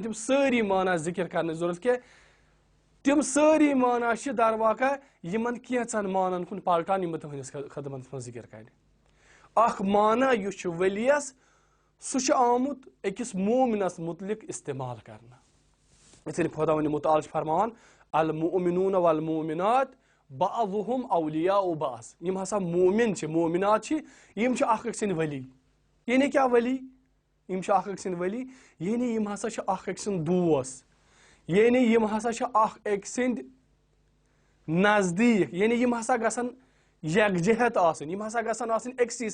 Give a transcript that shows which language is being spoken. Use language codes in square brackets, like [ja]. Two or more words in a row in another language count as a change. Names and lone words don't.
[ks] تِم سٲری معنا ذِکر کرنٕچ ضروٗرت کینٛہہ تِم سٲری معنا چھِ درواقع یِمن کینٛژن مانن کُن پلٹان یِم بہٕ تُہنٛدِس خدمتس منٛز ذِکر کرِ اکھ معنا یُس چھُ ؤلیَس سُہ چھُ آمُت أکِس مومنس مُتعلق استعمال کرنہٕ یِتھ کٔنۍ خۄداوندِ مُتعال چھُ فرماوان [ar] المؤمنون والمؤمنات بعضهم اولیاء بعض [ks] یِم ہسا مومن چھِ مومنات چھِ یِم چھِ اکھ أکۍ سٕنٛدۍ ولی یعنی کیاہ ولی یِم چھِ اکھ أکۍ سٕنٛدۍ ولی یعنی یِم ہسا چھِ اکھ أکۍ سٕنٛدۍ دوس یعنی یِم ہسا چھِ اکھ أکۍ سٕنٛدۍ نزدیٖک یعنی یِم ہسا گژھن یکجہت آسٕنۍ یِم ہسا گژھن آسٕنۍ أکسٕے